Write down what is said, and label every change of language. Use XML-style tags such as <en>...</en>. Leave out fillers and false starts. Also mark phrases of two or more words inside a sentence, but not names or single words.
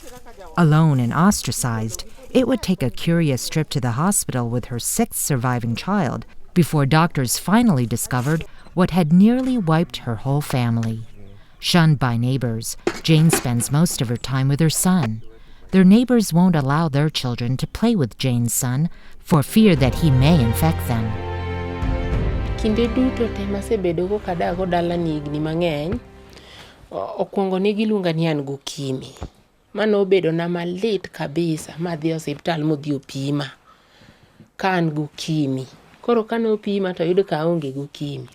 <en>Alone and ostracized, it would take a curious trip to the hospital with her 6th surviving child before doctors finally discovered what had nearly wiped her whole family. Shunned by neighbors, Jane spends most of her time with her son. Their neighbors won't allow their children to play with Jane's son for fear that he may infect them.</en> <luo>Kinde duto te masebedo go kadago dala ni higni mang'eny, okuongo ni giluonga ni an gokimi. Mano obedo na malit kabisa madhi hospital modhi opima. Ka an gokimi. Koro kano opima to yudo ka aonge gokimi.</luo>